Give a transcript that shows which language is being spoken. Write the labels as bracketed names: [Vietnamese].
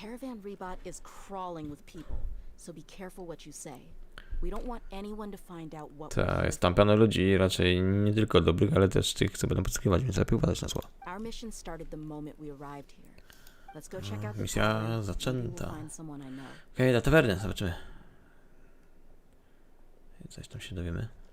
[English] Caravan Rebot is crawling with people, so be careful what you say. We don't want anyone to find out what [Polish] Jest tam pełno ludzi, raczej nie tylko dobrych, ale też tych, co będą podsłuchiwać, więc lepiej uważać na słowa. [English] Our mission started the moment we arrived here. Let's go check out the [Polish] Misja zaczęta. Okej, do tawerny, zobaczymy. Coś tam się dowiemy.